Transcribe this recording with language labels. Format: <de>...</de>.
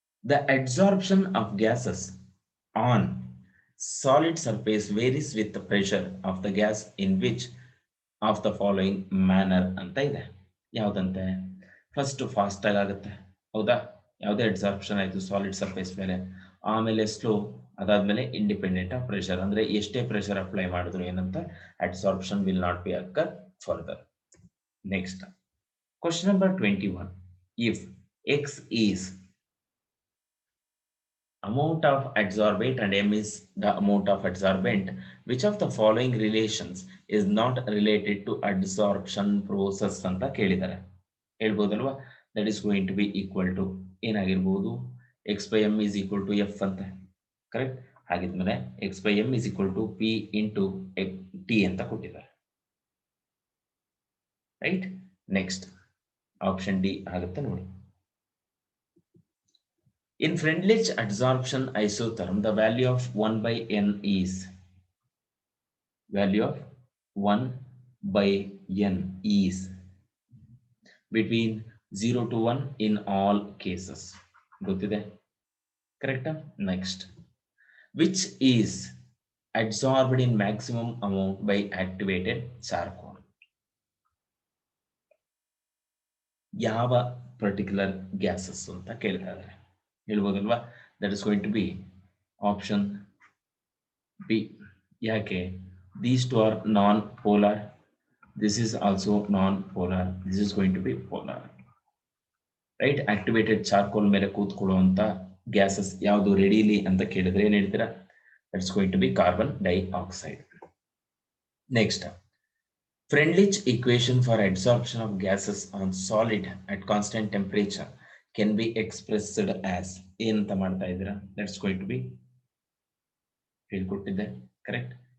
<en>The absorption of gases on solid surface varies with the pressure of the gas in which of the following manner</en> <kn>ಅಂತ ಇದೆ. ಯಾವ್ದಂತೆ? First fast ಆಗುತ್ತೆ, ಹೌದಾ? ಯಾವುದೇ absorption ಆಯ್ತು solid surface ಮೇಲೆ, ಆಮೇಲೆ slow, ಅದಾದ್ಮೇಲೆ</kn> <en>Independent of pressure.</en> <kn>ಅಂದ್ರೆ ಎಷ್ಟೇ ಪ್ರೆಷರ್ ಅಪ್ಲೈ ಮಾಡಿದ್ರು ಏನಂತ</kn> <en>Absorption will not be occur further.</en> <kn>Next question number 21.</kn> <en>if x is amount of adsorbate and m is the amount of adsorbent, which of the following relations is not related to adsorption process</en> <kn>ಅಂತ ಕೇಳಿದ್ದಾರೆ. ಹೇಳ್ಬೋದಲ್ವಾ?</kn> <en>that is going to be equal to</en> <kn>ಏನಾಗಿರ್ಬೋದು?</kn> <en>x by m is equal to f ಅಂತ. Correct. ಹಾಗಿದ್ಮೇಲೆ x by m is equal to p into t</en> <kn>ಅಂತ ಕೊಟ್ಟಿದ್ದಾರೆ. Right. Next option D ಆಗುತ್ತೆ ನೋಡಿ.</kn> <en>In Freundlich adsorption isotherm, the value of 1/n is value of 1/n is between 0 to 1 in all cases. ಗೊತ್ತಿದೆ? Correct? Next, which is adsorbed in maximum amount by activated charcoal?</en> <kn>ಯಾವ particular gases ಅಂತ ಕೇಳ್ತಾ ಇದ್ದಾರೆ. ಹೇಳ್ಬೋದಲ್ವಾ?</kn> <en>That is going to be option B. ಯಾಕೆ? These two are non polar, this is also non polar, this is going to be polar. Right.</en> <kn>Activated charcoal ಮೇಲೆ ಕೂತ್ಕೊಳ್ಳುವಂತ gases ಯಾವುದು readily ಅಂತ ಕೇಳಿದ್ರೆ ಏನ್ ಹೇಳ್ತೀರಾ?</kn> <en>That's going to be carbon dioxide. Next, Freundlich equation for adsorption of gases on solid at constant temperature can be expressed as</en> <kn>ಏನಂತ ಮಾಡ್ತಾ ಇದ್ದೀರಾ?</kn> <en>That's going to be</en> <kn>ಹೇಳ್ಕೊಟ್ಟಿದ್ದೆ.</kn> <en>Correct.</en>